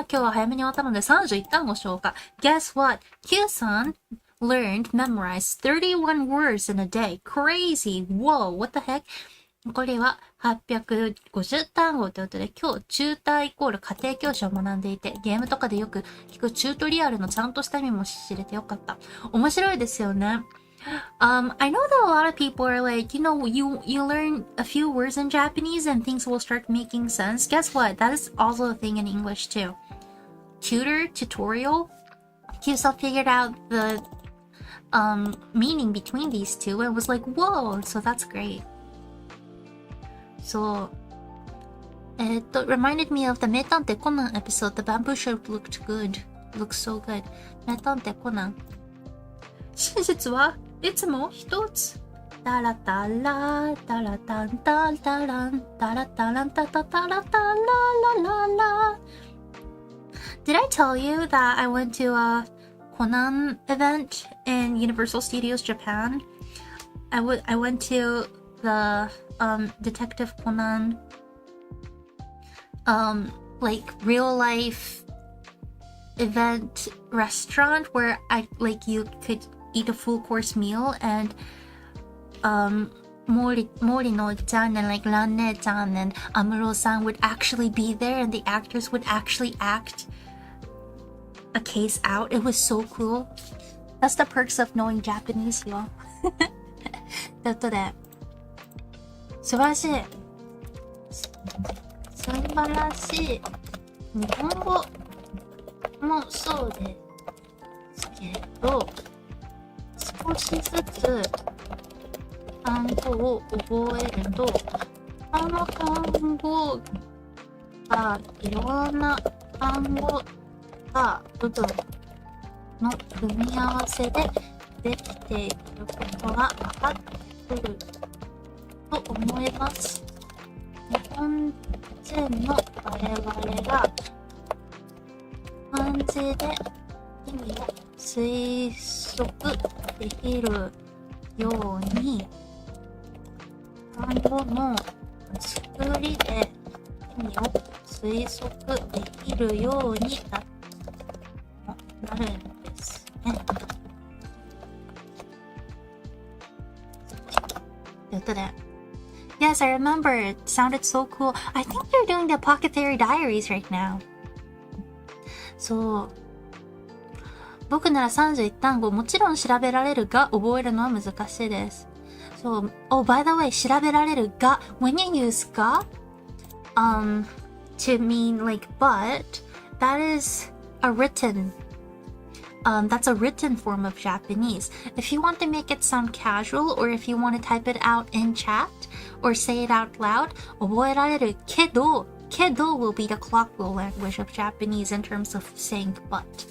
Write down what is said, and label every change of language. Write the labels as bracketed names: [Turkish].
[Japanese] 今日は早めに終わったので31単語消化。 [English] Guess what? Q さん memorized 31 words in a day. Crazy. Whoa, what the heck? [Japanese] これは850単語ということで、今日チューターイコール家庭教師を学んでいて、ゲームとかでよく聞くチュートリアルのちゃんとした意味も知れてよかった。面白いですよね。 [English] I know that a lot of people are like, you know, you learn a few words in Japanese and things will start making sense. Guess what? That is also a thing in English too. Tutorial. Kyusa figured out the meaning between these two and was like, whoa, so that's great. So, it reminded me of the 名探偵コナン episode. The bamboo shoot looked good. Looks so good. [Japanese] 名探偵コナン。真実はいつも一つ。タラタラ、タラタンタタラン、タラタランタタタラタララララ。 [English] Did I tell you that I went to a Conan event in Universal Studios Japan? I went to the Detective Conan like real life event restaurant where you could eat a full course meal and Mori-no-chan and like Ranne-chan and Amuro-san would actually be there and the actors would actually act a case out. It was so cool. That's the perks of knowing Japanese, y'all. [Japanese] ということで素晴らしい素晴らしい日本語もそうですけど少しずつ単語を覚えるとあの単語がいろんな単語が部分の組み合わせでできていることが分かってくると思います。日本人の我々が漢字で意味を推測できるように単語の作りで意味を推測できるようになるんですね。ということで [English] Yes, I remember. It sounded so cool. I think they're doing the Pocket Theory Diaries right now. そう。 [Japanese] 僕なら31単語もちろん調べられるが覚えるのは難しいです。 [English] So, oh, by the way, 調べられるが when you use がto mean like but, that is a written that's a written form of Japanese. If you want to make it sound casual or if you want to type it out in chat or say it out loud, 覚えられるけど will be the colloquial language of Japanese in terms of saying but.